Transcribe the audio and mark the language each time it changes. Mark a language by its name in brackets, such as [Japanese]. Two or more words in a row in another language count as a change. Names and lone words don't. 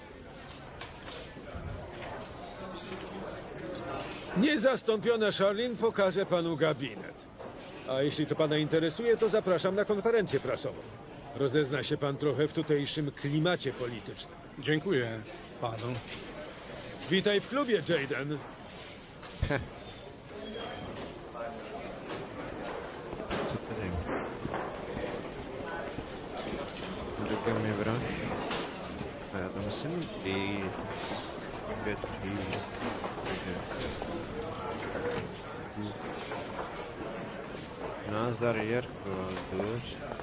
[Polish] Niezastąpiona Charlene pokaże panu gabinet. A jeśli to pana interesuje, to zapraszam na konferencję prasową. Rozezna się pan trochę w tutejszym klimacie politycznym. Dziękuję panu. Witaj w klubie, Jaden. [Czech] Co tady? Ruka mě vraž. A já tam musím být. 5, 3. Takže... Nazdar, Jarko, duž.